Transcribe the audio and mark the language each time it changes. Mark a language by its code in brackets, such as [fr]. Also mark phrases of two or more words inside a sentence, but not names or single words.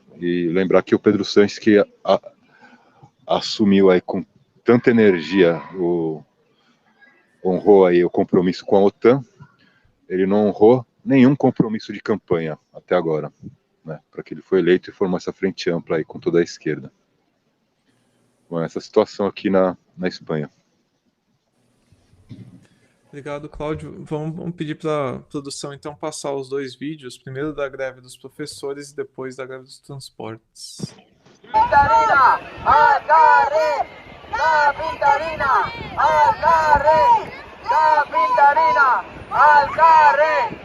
[pt] E lembrar que o Pedro Sanches, que assumiu aí com tanta energia, honrou aí o compromisso com a OTAN, ele não honrou nenhum compromisso de campanha até agora, né, para que ele foi eleito e formou essa frente ampla aí com toda a esquerda. Bom, essa situação aqui na Espanha. Obrigado, Cláudio. Vamos pedir para a produção, então, passar os 2 vídeos, primeiro da greve dos professores e depois da greve dos transportes. [ca] Pintarina, al carrer, la Pintarina, al carrer, la Pintarina, al carrer.